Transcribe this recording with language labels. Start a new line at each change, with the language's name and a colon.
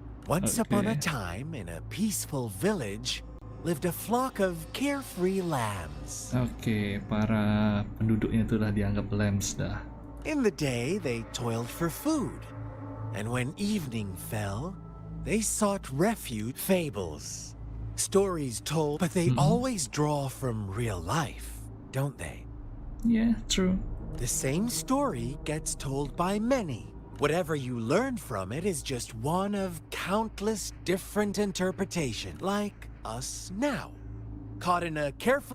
English: Once upon a time, in a peaceful village, lived a flock of carefree lambs.
Indonesian: Oke, para penduduknya itu udah dianggap lambs dah.
English: In the day, they toiled for food, and when evening fell, they sought refuge. Fables, stories told, but they always draw from real life, don't they? Yeah, true. The same story gets told by many, Whatever you learn from it is just one of countless different interpretations, like us now. Caught in a careful...